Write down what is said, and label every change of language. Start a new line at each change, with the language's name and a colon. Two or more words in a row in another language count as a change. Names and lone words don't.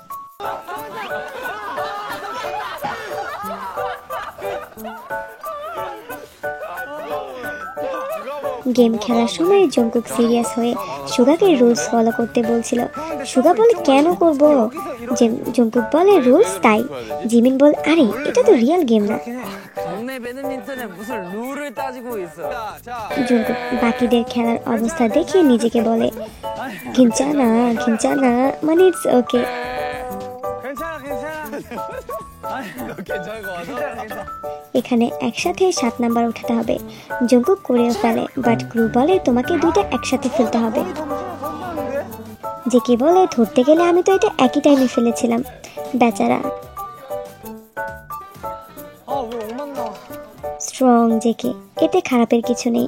Bangla: গেম খেলার সময় জংকুক সিরিয়াস হয়ে সুগাকে
English: rules follow
Bangla: করতে বলছিল। সুগা বলে, কেন করব? জংকুক বলে, রুলস তাই। জিমিন বল, আরে এটা তো
English: real game
Bangla: না।
Korean: 배드민턴에 무슨 룰을 따지고 있어.
Bangla: জঙ্কুক বাকিদের খেলার অবস্থা দেখে নিজেকে বলে
Korean: 괜찮아 괜찮아
Bangla: মানে
English: it's okay.
Korean: 괜찮아 너 괜찮을 것 같아?
Bangla: এখানে একসাথে 7 নাম্বার উঠাতে হবে। জঙ্কুক করেও ফেলে,
English: but crew
Bangla: বলে তোমাকে দুইটা একসাথে ফেলতে হবে। জেকে বলে ধরতে গেলে আমি তো এটা একই টাইমে ফেলেছিলাম। বেচারা স্ট্রং জেকে, এতে খারাপের কিছু নেই।